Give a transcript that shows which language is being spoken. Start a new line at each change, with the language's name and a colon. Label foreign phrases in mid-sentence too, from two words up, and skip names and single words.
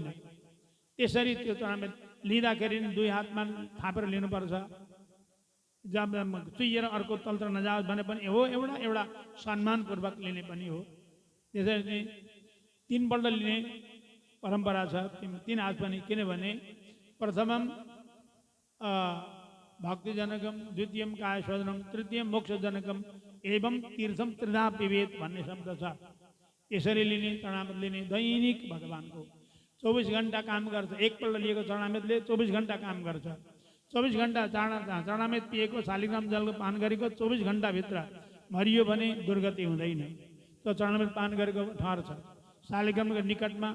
Nepali: त्यसरी त्यो चढामेल लिँदाखेरि 2 हातमा थापेर लिनुपर्छ, जब चुइएर अर्को तलतिर नजाओस् भने पनि हो, एउटा सम्मानपूर्वक लिने पनि हो। त्यसरी नै 3 पल्ट लिने परम्परा छ, 3 हात पनि।
Sanskrit: किनभने प्रथमम भक्तिजनकम, द्वितीयम कायशोधनम, तृतीयम मोक्षजनकम एवं तीर्थम त्रिधा पिबेत
Nepali: भन्ने शब्द छ। यसरी लिने चढामत लिने दैनिक भगवानको 24 घण्टा काम गर्छ। एकपल्ट लिएको चढामतले 24 घण्टा काम गर्छ। 24 घण्टा चढामत पिएको, शालिग्राम जलको पान गरेको 24 घण्टाभित्र मरियो भने दुर्गति हुँदैन। त्यो चढामत पान गरेको ठहर छ शालिग्रामको निकटमा।